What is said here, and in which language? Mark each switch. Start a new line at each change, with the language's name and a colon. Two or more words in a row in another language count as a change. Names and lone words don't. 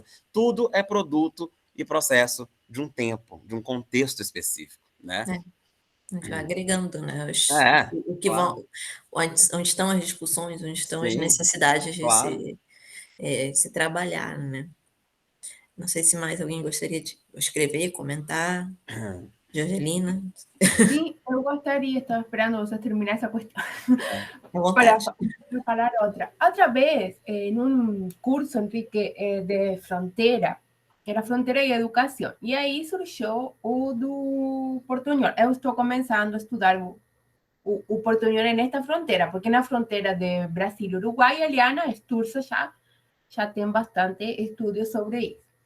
Portuguese: Tudo é produto e processo de um tempo, de um contexto específico, né? é. A gente vai agregando, né? É, O que claro. vão, onde estão as discussões, onde estão as Sim, necessidades de claro. se trabalhar, né? Não sei se mais alguém gostaria de escrever, comentar. Angelina,
Spanish: Sí, me gustaría, estaba esperando vos a terminar esa cuestión
Portuguese: à
Spanish: para
Portuguese: vontade.
Spanish: preparar otra. Otra vez, en un curso,
Portuguese: Enrique, de fronteira, que era fronteira e educação, e aí surgiu o do portunhol. Eu estou começando a estudar o portunhol nesta fronteira, porque na fronteira de Brasil e Uruguai, Eliana Sturzo já tem bastante estudo sobre isso.